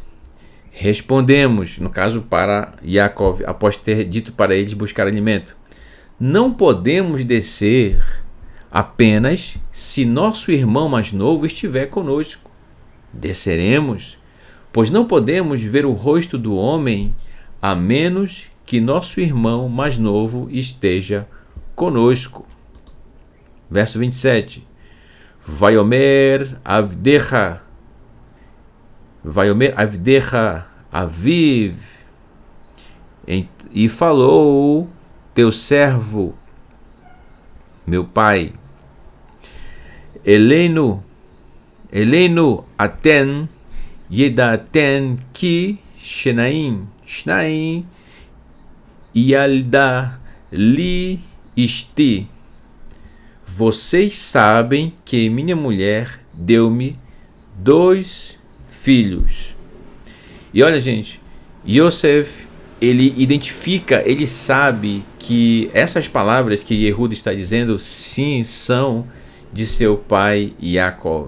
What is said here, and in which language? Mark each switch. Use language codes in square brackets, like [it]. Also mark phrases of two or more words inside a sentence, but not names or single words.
[pt] Respondemos, no caso para Yaakov, após ter dito para eles buscar alimento, não podemos descer apenas se nosso irmão mais novo estiver conosco. Desceremos, pois não podemos ver o rosto do homem a menos que nosso irmão mais novo esteja conosco. Verso 27. [he] ויאמר עבדך אבי, [pt] e falou teu servo, meu pai, [he] אלינו אתם ידעתם כי שניים ילדה לי אשתי. [pt] Vocês sabem que minha mulher deu-me 2 filhos. E olha, gente, Yosef, ele identifica, ele sabe que essas palavras que Yehuda está dizendo, sim, são de seu pai Yaakov.